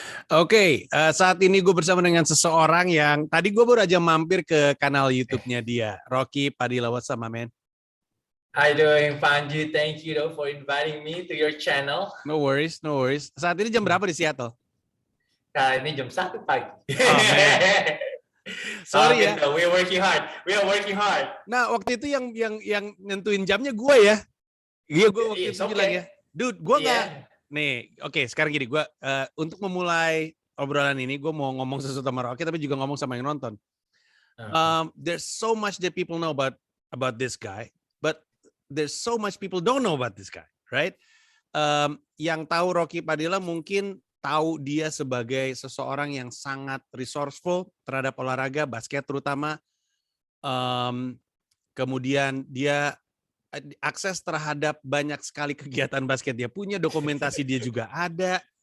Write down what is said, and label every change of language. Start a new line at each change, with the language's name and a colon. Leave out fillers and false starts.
Indonesian: Oke, saat ini gue bersama dengan seseorang yang tadi gue baru aja mampir ke kanal YouTube-nya dia, Rocky Padilla.
English: What's up, my man? How you doing, Panji? Thank you though for inviting me to your channel. No worries, no worries.
Indonesian: Saat ini jam berapa di Seattle? Nah, ini jam 1 pagi.
English: Oh man, sorry ya.
Indonesian: Gitu.
English: We are working hard. We are working hard.
Indonesian: Nah, waktu itu yang nentuin jamnya gue ya. Iya, gue waktu itu bilang ya, dude, gue nggak. Nih, oke, sekarang gini, gue untuk memulai obrolan ini, gue mau ngomong sesuatu sama Rocky, tapi juga ngomong sama yang nonton.
English: There's so much that people know about this guy, but there's so much people don't know about this guy, right?
Indonesian: Yang tahu Rocky Padilla mungkin tahu dia sebagai seseorang yang sangat resourceful terhadap olahraga basket terutama. Kemudian dia akses terhadap banyak sekali kegiatan basket dia punya, dokumentasi dia juga ada.